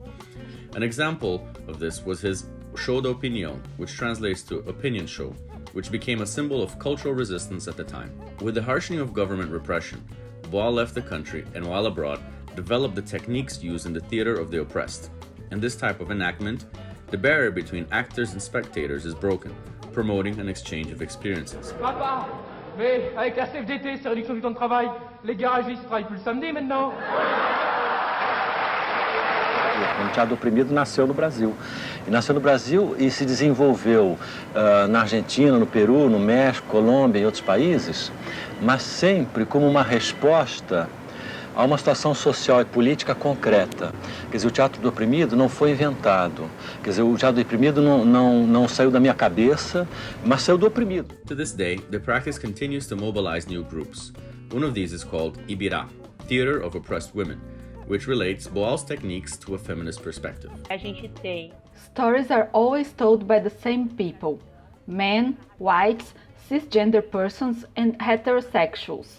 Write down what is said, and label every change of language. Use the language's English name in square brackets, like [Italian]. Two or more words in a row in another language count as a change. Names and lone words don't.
[English] An example of this was his Show de Opinião, which translates to opinion show, which became a symbol of cultural resistance at the time. With the harshening of government repression, Boal left the country and, while abroad, developed the techniques used in the theater of the oppressed. In this type of enactment, the barrier between actors and spectators is broken, promoting an exchange of experiences. [French] Papa, mais avec la CFDT, c'est réduction du temps de travail, les garagistes travaillent plus le samedi maintenant. [Portuguese] O teatro oprimido nasceu no Brasil. E nasceu no Brasil e se desenvolveu na Argentina, no Peru, no México, Colômbia e outros países, mas sempre como uma resposta a uma situação social e política concreta. Quer dizer, o teatro do oprimido não foi inventado. Quer dizer, o teatro do oprimido não saiu da minha cabeça, mas saiu do oprimido. [English] To this day, the practice continues to mobilize new groups. One of these is called Ibirá, Theater of Oppressed Women, which relates Boal's techniques to a feminist perspective. Stories are always told by the same people. men, whites, cisgender persons, and heterosexuals.